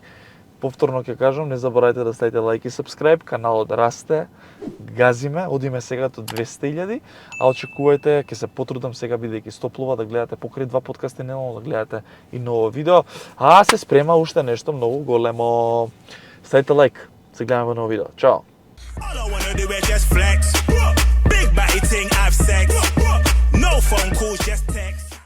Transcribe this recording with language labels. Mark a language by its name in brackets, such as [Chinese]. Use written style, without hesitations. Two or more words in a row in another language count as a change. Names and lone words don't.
[Macedonian] Повторно ќе кажам, не заборавајте да ставите лайк и сабскрајб, каналот расте, газиме, одиме сега до 200.000, а очекувајте, ќе се потрудам сега бидејќи стоплува да гледате покрај 2 подкасти неделно, да гледате и ново видео, а се спрема уште нешто многу големо. Ставите лайк, се гледаме во ново видео. Чао! [English] All I wanna do is just flex. Big body thing, have sex. No phone calls, just text.